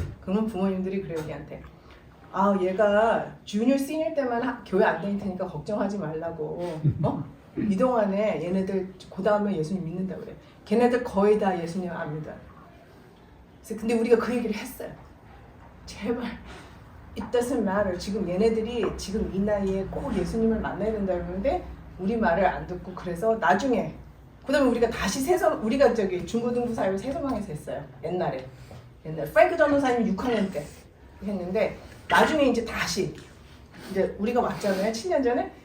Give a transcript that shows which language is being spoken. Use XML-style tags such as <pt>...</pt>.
<ko>그러면 부모님들이 그래요 우리한테 얘가 주니어 시니어 때만 교회 안 다닐 테니까 걱정하지 말라고 이동안에 얘네들 그 다음에 예수님 믿는다고 그래요. 걔네들 거의 다 예수님 안 믿어요. 그래서 근데 우리가 그 얘기를 했어요. 제발</ko> <en>It doesn't matter.</en> <ko>지금 얘네들이 지금 이 나이에 꼭 예수님을 만나야 된다 그러는데 우리 말을 안 듣고 그래서 나중에 그다음에 우리가 다시 우리가 저기 중고등부 사회를 세서방에서 했어요. 옛날에 프랭크 전도사님 6학년 때 했는데 나중에 이제 다시 이제 우리가 왔잖아요. 7년 전에.</ko>